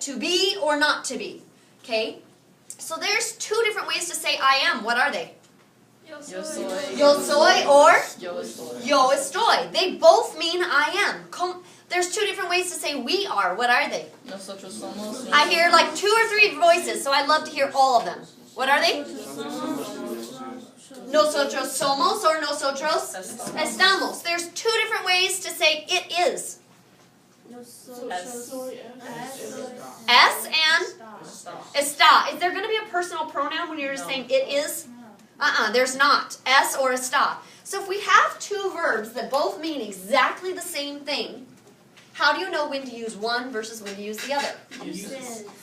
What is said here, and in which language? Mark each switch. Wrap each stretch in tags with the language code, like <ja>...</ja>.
<en>To be or not to be. Okay? So there's two different ways to say I am. What are they?</en> <es>Yo soy. Yo soy or Yo estoy. yo estoy.</es> <en>They both mean I am. There's two different ways to say we are. What are they?</en> <es>Nosotros somos.</es> <en>I hear like 2 or 3 voices, so I'd love to hear all of them. What are they?</en> <es>Nosotros somos or nosotros estamos.</es> <en>There's 2 different ways to say it is. Es and está. Is there going to be a personal pronoun when you're just saying it is? There's not. Es or está. So if we have 2 verbs that both mean exactly the same thing, how do you know when to use one versus when to use the other?</en>